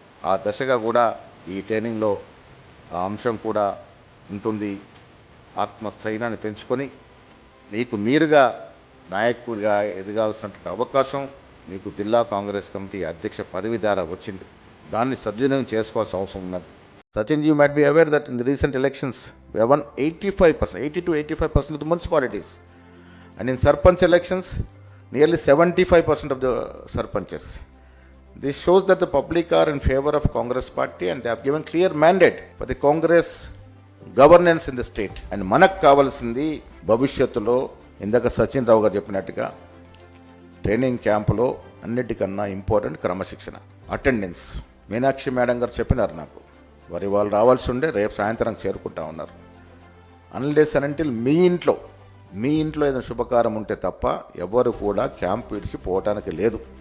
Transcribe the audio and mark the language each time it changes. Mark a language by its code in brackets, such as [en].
[te] ఆ దశగా కూడా ఈ ట్రైనింగ్లో ఆ అంశం కూడా ఉంటుంది. ఆత్మస్థైర్యాన్ని పెంచుకొని మీకు మీరుగా నాయకుడిగా ఎదగాల్సినటువంటి అవకాశం మీకు జిల్లా కాంగ్రెస్ కమిటీ అధ్యక్ష పదవి ద్వారా వచ్చింది. దాన్ని సద్వినియోగం చేసుకోవాల్సిన అవసరం ఉన్నది. [en] Sachin, you might be aware that in the recent elections, we have won 80 to 85% of the municipalities. And in Sarpanch elections, nearly 75% of the Sarpanches. This shows that the public are in favor of Congress party and they have given clear mandate for the Congress governance in the state. [te] And మనకు కావాల్సింది భవిష్యత్తులో ఇందాక సచిన్ రావు గారు చెప్పినట్టుగా training క్యాంపులో అన్నిటికన్నా important క్రమశిక్షణ, attendance. Meenakshi madam గారు చెప్పినారు నాకు, వారి వాళ్ళు రావాల్సి ఉండే రేపు సాయంత్రం చేరుకుంటా ఉన్నారు. [en] unless and until [te] మీ ఇంట్లో ఏదైనా శుభకారం ఉంటే తప్ప ఎవరు కూడా క్యాంప్ విడిచి పోవటానికి లేదు.